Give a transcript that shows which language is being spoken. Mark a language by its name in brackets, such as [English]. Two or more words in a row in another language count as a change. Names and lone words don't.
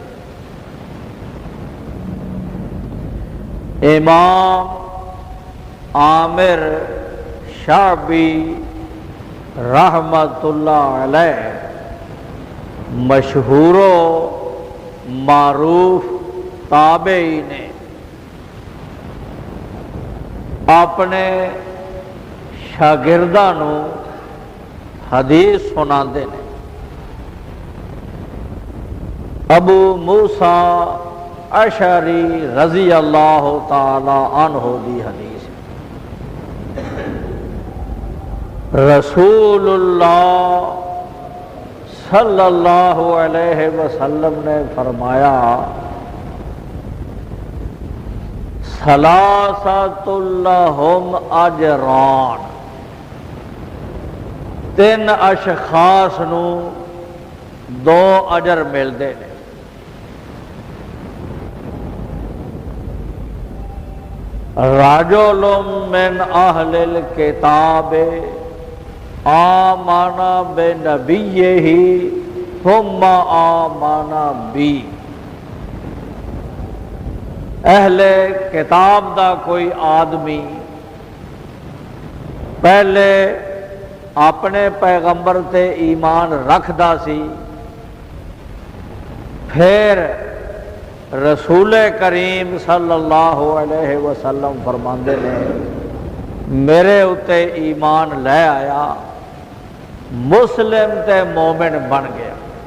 [Punjabi] امام عامر شعبی [Arabic] رحمت اللہ علیہ [Punjabi] مشہور و معروف تابعی نے اپنے شاگرداں نو حدیث سناندے نے۔ ابو موسیٰ اشعری [Arabic] رضی اللہ تعالی عنہ [Punjabi] دی حدیث، رسول اللہ [Arabic] صلی اللہ علیہ وسلم [Punjabi] نے فرمایا [Arabic] ثلاثۃ لہم اجران، [Punjabi] تین اشخاص نو دو اجر ملتے ہیں۔ [Arabic] رجل من اہل الکتاب آمن بنبیہ ثم آمن بی، [Punjabi] اہل کتاب دا کوئی آدمی پہلے اپنے پیغمبر تے ایمان رکھدا سی، پھر رسول کریم [Arabic] صلی اللہ علیہ وسلم [Punjabi] فرماندے نے میرے اتے ایمان لے آیا، مسلم تے مومن بن گیا۔